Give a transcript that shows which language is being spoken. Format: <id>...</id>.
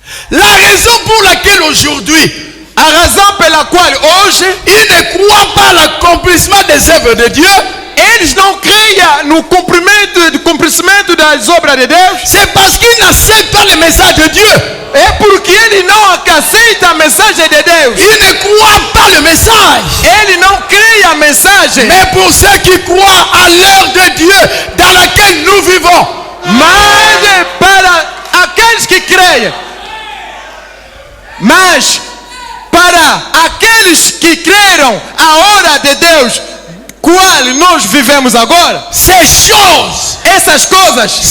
<fr>La raison pour laquelle aujourd'hui,</fr> <pt>a razão pela qual hoje,</pt> <fr>ils ne croient pas à l'accomplissement des œuvres de Dieu,</fr> <pt>eles não creiam no cumprimento das obras de Deus,</pt> <fr>c'est parce qu'ils n'acceptent pas le message de Dieu.</fr> <pt>É porque ele não aceita a mensagem de Deus.</pt> <fr>Ils ne croient pas le message.</fr> <pt>Ele não crê a mensagem.</pt> <fr>Mais pour ceux qui croient à l'heure de Dieu dans laquelle nous vivons,</fr> <pt>mas para aqueles que creem, mas para aqueles que creram a hora de Deus, qual nós vivemos agora,</pt> <fr>ces choses,</fr> <pt>essas coisas,</pt>